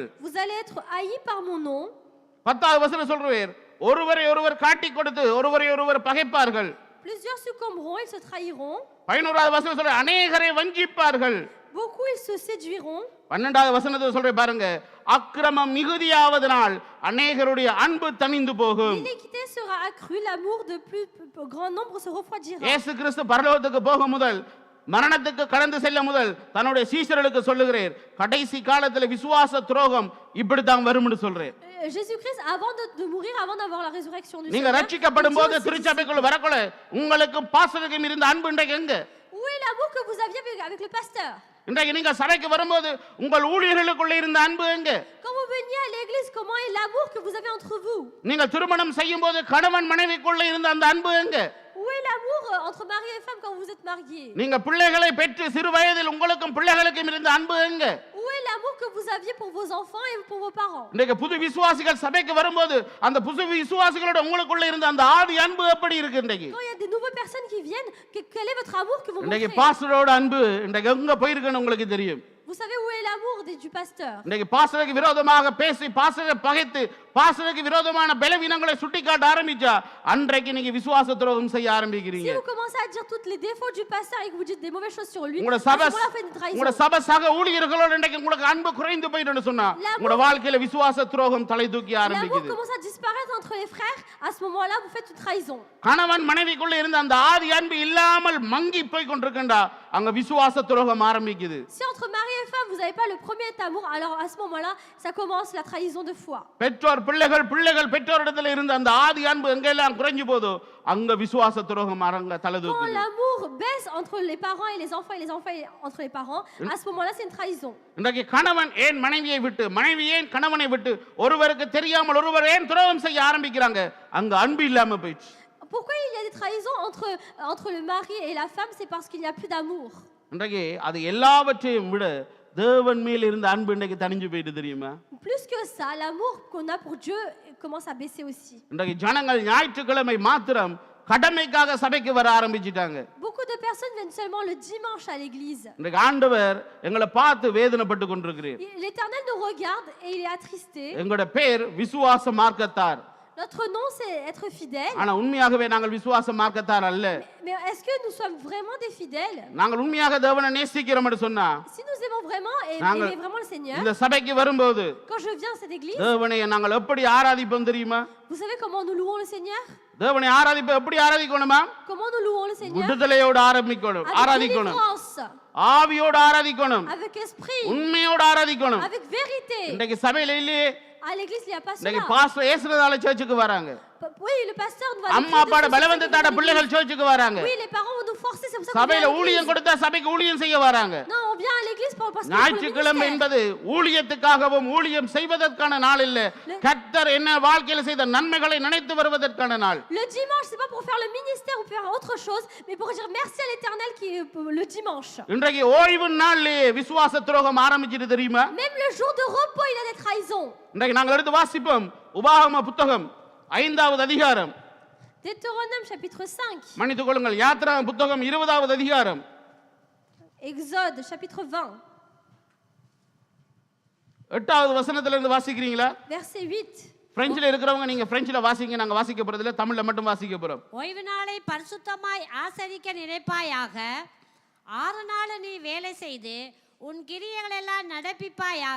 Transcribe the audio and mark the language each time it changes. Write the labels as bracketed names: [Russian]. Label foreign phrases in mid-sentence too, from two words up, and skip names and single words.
[French] Vous allez être haïs par mon nom. [Tamil] 10வது வசனம் சொல்றேன், ஒருவரை ஒருவர் காட்டிக் கொடுத்து ஒருவரை ஒருவர் பகைப்பார்கள். [French] Plusieurs succomberont, ils se trahiront. [Tamil] 11வது வசனம் சொல்ற, அநேகரை வஞ்சிப்பார்கள். [French] Beaucoup, ils se séduiront. [Tamil] 12வது வசனத்தை சொல்றேன் பாருங்க, அக்கிரமம் மிகுதியாவதனால் அநேகருடைய அன்பு தணிந்து போகும். [French] L'iniquité sera accrue, l'amour de plus grand nombre se refroidira. [Tamil] இயேசு கிறிஸ்து பரலோகத்துக்கு போக முதல் மரணத்துக்கு கடந்து செல்ல முதல் தன்னுடைய சீஷர்களுக்கு சொல்லுகிறேன், கடைசி காலத்துல விசுவாச துரோகம் இப்படித்தான் வரும்னு சொல்றேன். [French] Jésus-Christ, avant de mourir, avant d'avoir la résurrection du [Tamil] நீங்க [French] Seigneur, [Tamil] ரட்சிக்கப்படும் போது திருச்சபைக்குள்ள வரக்குள்ள உங்களுக்கு பாஸ்டருக்கும் இருந்த அன்பு இன்றைக்கு எங்க? [French] où est l'amour que vous aviez avec le pasteur? [Tamil] இன்றைக்கு நீங்க சபைக்கு வரும்போது உங்கள் ஊழியர்களுக்குள்ள இருந்த அன்பு எங்க? [French] Quand vous veniez à l'église, comment est l'amour que vous avez entre vous? [Tamil] நீங்க திருமணம் செய்யும் போது கணவன் மனைவிக்குள்ள இருந்த அந்த அன்பு எங்க? [French] Où est l'amour entre mari et femme quand vous êtes mariés? [Tamil] நீங்க பிள்ளைகளை பெற்று சிறு வயதில் உங்களுக்கும் பிள்ளைகளுக்கும் இருந்த அன்பு எங்க? [French] Où est l'amour que vous aviez pour vos enfants et pour vos parents? [Tamil] இன்றைக்கு புது விசுவாசிகள் சபைக்கு வரும்போது அந்த புது விசுவாசிகளோட உங்களுக்குள்ள இருந்த அந்த ஆதி அன்பு எப்படி இருக்கு இன்றைக்கு? [French] Quand il y a des nouvelles personnes qui viennent, quel est votre amour que vous [Tamil] இன்றைக்கு [French] montrez? [Tamil] பாஸ்டரோட அன்பு இன்றைக்கு எங்க போயிருக்குன்னு உங்களுக்கு தெரியும். [French] Vous savez où est l'amour du pasteur? [Tamil] இன்னைக்கு பாஸ்டருக்கு விரோதமாக பேசி பாஸ்டரை பகைத்து பாஸ்டருக்கு விரோதமான பலவீனங்களை சுட்டிக்காட்ட ஆரம்பிச்சா அன்றைக்கு நீங்க விசுவாச துரோகம் செய்ய ஆரம்பிக்கிறீங்க. [French] Si vous commencez à dire tous les défauts du pasteur et que vous dites des mauvaises choses sur lui, [Tamil] உங்களோட சபை சக ஊழியர்களோட இன்னைக்கு உங்களுக்கு அன்பு குறைந்து போயிடுன்னு சொன்னா உங்களோட வாழ்க்கையில விசுவாச துரோகம் தலை தூக்கி [French] l'amour [Tamil] ஆரம்பிக்குது. [French] commence à disparaître entre les frères. À ce moment-là, vous faites une trahison. [Tamil] கணவன் மனைவிக்குள்ள இருந்த அந்த ஆதி அன்பு இல்லாமல் மங்கி போய் கொண்டிருக்கா அங்க விசுவாச துரோகம் ஆரம்பிக்குது. [French] Si entre mari et femme, vous n'avez pas le premier amour, alors à ce moment-là, ça commence la trahison de foi. [Tamil] பெற்றோர் பிள்ளைகள் பெற்றோரிடத்துல இருந்த அந்த ஆதி அன்பு எங்கெல்லாம் குறைஞ்சு போதோ அங்க விசுவாச துரோகம் அரங்க தலை [French] Quand [Tamil] தூக்குது. [French] l'amour baisse entre les parents et les enfants entre les parents, à ce moment-là, c'est une trahison. [Tamil] இன்றைக்கு கணவன் ஏன் மனைவியை விட்டு மனைவி ஏன் கணவனை விட்டு ஒருவருக்கு தெரியாமல் ஒருவர் ஏன் துரோகம் செய்ய ஆரம்பிக்கிறாங்க? அங்க அன்பு இல்லாம போயிடுச்சு. [French] Pourquoi il y a des trahisons entre le mari et la femme? C'est parce qu'il n'y a plus d'amour. [Tamil] இன்றைக்கு அது எல்லாவற்றையும் விட தேவன் மேல் இருந்த அன்பு இன்னைக்கு தணிஞ்சு போயிட்டு தெரியுமா? [French] Plus que ça, l'amour qu'on a pour Dieu commence à baisser aussi. [Tamil] இன்றைக்கு ஜனங்கள் ஞாயிற்றுக்கிழமை மாத்திரம் கடமைக்காக சபைக்கு வர ஆரம்பிச்சிட்டாங்க. [French] Beaucoup de personnes viennent seulement le dimanche à l'église. [Tamil] இன்றைக்கு ஆண்டவர் எங்களை பார்த்து வேதனைப்பட்டு கொண்டிருக்கிறார். [French] L'Éternel nous regarde et il est attristé. [Tamil] எங்களோட பேர் விசுவாச மார்க்கத்தார். [French] Notre nom, c'est être fidèle. [Tamil] ஆனா உண்மையாகவே நாங்கள் விசுவாச மார்க்கத்தார் அல்ல. [French] Mais est-ce que nous sommes vraiment des fidèles? [Tamil] நாங்கள் உண்மையாக தேவனை நேசிக்கிறோம் என்று சொன்னா [French] Si nous aimons vraiment et [Tamil] நாங்கள் [French] aimons vraiment le Seigneur, [Tamil] இந்த சபைக்கு வரும்போது [French] quand je viens à cette église, [Tamil] தேவனை நாங்கள் எப்படி ஆராதிப்போம் தெரியுமா? [French] vous savez comment nous louons le Seigneur? [Tamil] தேவனை ஆராதிப்போம் எப்படி ஆராதிக்கணுமா? [French] Comment nous louons le Seigneur? [Tamil] விடுதலையோடு ஆரம்பிக்கணும், [French] Avec [Tamil] ஆராதிக்கணும். [French] délivrance, [Tamil] ஆவியோடு ஆராதிக்கணும், [French] avec esprit, [Tamil] உண்மையோடு ஆராதிக்கணும். [French] avec vérité. [Tamil] இன்றைக்கு சபையில இல்லையே. [French] À l'église, il n'y a pas [Tamil] இன்னைக்கு [French] cela. [Tamil] பாஸ்டர் ஏசுறதால சர்ச்சுக்கு வராங்க. [French] Oui, le pasteur ne va [Tamil] அம்மா அப்பாட பலவந்தத்தாட பிள்ளைகள் சர்ச்சுக்கு வராங்க. [French] Oui, les parents vont nous forcer, c'est pour ça qu'on [Tamil] சபையில [French] vient à [Tamil] ஊழியம் [French] l'église. [Tamil] கொடுத்தா சபைக்கு ஊழியம் செய்ய வராங்க. [French] Non, on vient à l'église parce que pour le [Tamil] ஞாயிற்றுக்கிழமை [French] ministère. [Tamil] என்பது ஊழியத்துக்காகவும் ஊழியம் செய்வதற்கான நாள் இல்ல. கர்த்தர் என்ன வாழ்க்கையில செய்த நன்மைகளை நினைத்து வருவதற்கான நாள். [French] Le dimanche, c'est pas pour faire le ministère ou faire autre chose, mais pour dire merci à l'Éternel qui est le dimanche. [Tamil] இன்றைக்கு ஓய்வு நாள்லயே விசுவாச துரோகம் ஆரம்பிச்சிட்டு தெரியுமா? [French] Même le jour de repos, il y a des trahisons. [Tamil] இன்றைக்கு நாங்கள் எடுத்து வாசிப்போம் உபாகம புத்தகம் 5வது அதிகாரம். [French] Deutéronome chapitre 5, [Tamil] மன்னித்துக் கொள்ளுங்கள், யாத்ரா புத்தகம் 20வது அதிகாரம். [French] Exode chapitre 20, [Tamil] 8வது வசனத்துல இருந்து வாசிக்கிறீங்களா? [French] verset 8. [Tamil] பிரெஞ்சில் இருக்கிறவங்க நீங்க பிரெஞ்சில் வாசிங்க, நாங்க வாசிக்க போறதில்ல, தமிழ்ல மட்டும் வாசிக்க போறோம். ஓய்வு நாளை பரிசுத்தமாய் ஆசரிக்க நினைப்பாயாக. 6 நாள் நீ வேலை செய்து உன் கிரியைகளெல்லாம் நடப்பிப்பாயாக.